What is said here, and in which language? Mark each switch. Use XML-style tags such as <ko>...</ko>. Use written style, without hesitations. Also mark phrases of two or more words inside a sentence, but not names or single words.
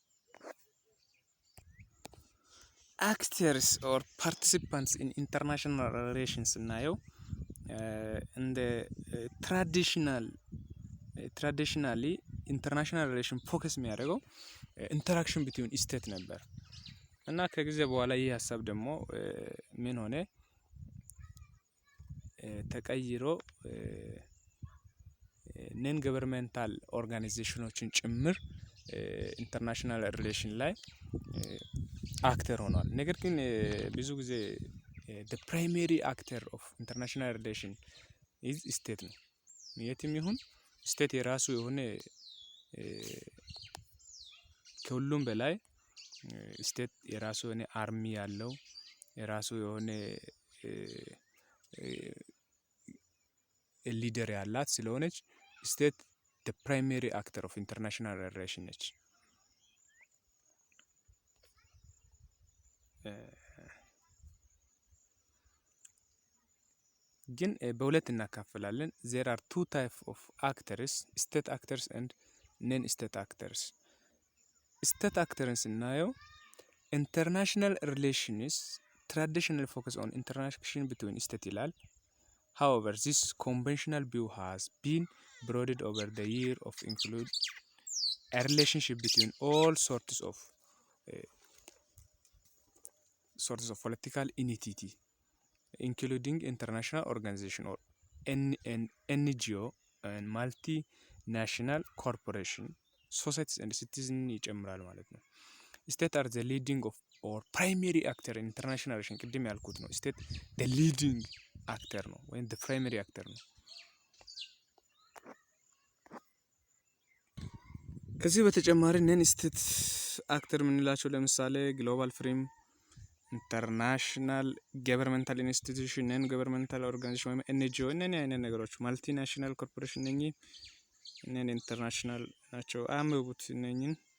<en>actors or participants in international relations</en> <am>እናየው እንደ</am> <en>traditionally international relation focus</en> <am>የሚያደርገው</am> <en>interaction between state</en> <am>ነበር እና ከጊዜ በኋላ ይህ ሀሳብ ደግሞ ምን ሆነ ተቀይሮ</am> <en>non governmental organizations</en> <am>ጭምር</am> <en>international relation</en> <am>ላይ አክተር ሆኗል። ነገር ግን ብዙ ጊዜ</am> <en>the primary actor of international relation is state</en> <am>ነው። የትም ይሁን ስቴት የራሱ የሆነ ከሁሉም በላይ ስቴት የራሱ የሆነ አርሚ ያለው የራሱ የሆነ ሊደር ያላት ስለሆነች ስቴት</am> <en>the primary actor of international relation</en> <am>ነች። ግን በሁለት እናካፍላለን።</am> <en>there are two types of actors state actors and non state actors። state actors ስናየው international relations traditional focus on interaction between state ይላል። however this conventional view has been broadened over the year of include a relationship between all sorts of political entity including international organization or NGO and multinational corporation societies and citizens</en> <am>ይጨምራል ማለት ነው።</am> <en>state are the leading of or primary actor in international relation</en> <am>ቅድም ያልኩት ነው።</am> <en>state the leading actor</en> <am>ነው ወይም</am> <en>the primary actor ነው።</en> <am>ከዚህ በተጨማሪ</am> <en>non state actor</en> <am>የምንላቸው ለምሳሌ</am> <en>global frame፣ international governmental institution፣ non governmental organization</en> <am>ወይም ኤንጂኦ እነኚህ አይነት ነገሮች፣</am> <en>multinational corporation</en> <am>እነኚህ ኢንተርናሽናል ናቸው። አንብቡት፣ እነኚህን</am>